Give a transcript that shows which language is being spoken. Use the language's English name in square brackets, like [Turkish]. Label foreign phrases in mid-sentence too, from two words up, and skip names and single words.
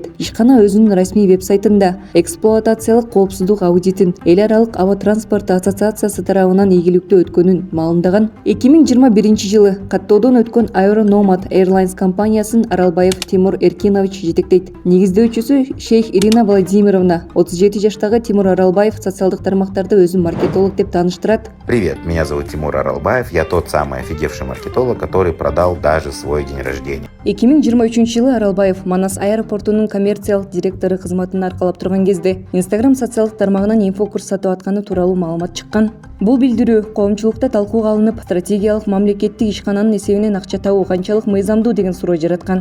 [Kyrgyz] Ишкана өзүнүн расмий веб-сайтында эксплуатациялык коопсуздук аудитин эл аралык аба транспорту ассоциациясы тарабынан ийгиликтүү өткөнүн маалымдаган. 2021-жылы каттоодон өткөн Aeronomad Airlines компаниясын Аралбаев Тимур Эркинович жетектейт. Негиздөөчүсү Шейх Ирина Владимировна. 37 жаштагы Тимур Аралбаев социалдык тармактарда өзүн маркетолог деп тааныштырат. [Russian] Привет, меня зовут Тимур Аралбаев. Я тот самый офигевший маркетолог, который продал даже свой день рождения. [Kyrgyz] 2023-жылы Аралбаев Манас аэропортунун коммерциялык директору кызматын аркалап турган кезде Instagram социалдык тармагынан инфокурс сатып атканы тууралуу маалымат чыккан. Бул билдирүү коомчулукта талкууга алынып, стратегиялык мамлекеттик ишкананын эсебинен акча табуу канчалык мыйзамдуу деген суроо жараткан.